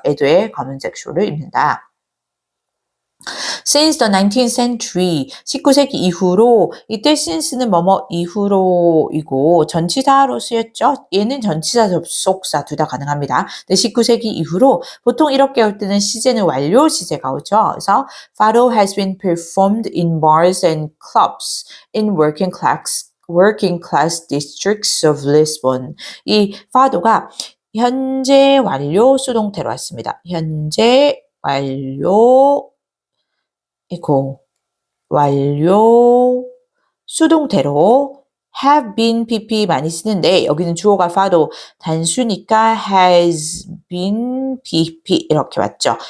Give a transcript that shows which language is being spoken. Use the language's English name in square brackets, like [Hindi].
[Korean] 에도의 검은색 쇼를 입는다. [English] Since the 19th century, [Korean] 19세기 이후로 이때 since는 뭐뭐 이후로이고 전치사로 쓰였죠. 얘는 전치사 접속사 둘 다 가능합니다. 근데 19세기 이후로 보통 이렇게 올 때는 시제는 완료 시제가 오죠. [English] 그래서 Fado has been performed in bars and clubs in working class districts of Lisbon. [Korean] 이 파도가 현재 완료 수동태로 왔습니다. 현재 완료 완료 수동태로 have been pp 많이 쓰는데 여기는 주어가 fado 단수니까 has been pp 이렇게 왔죠.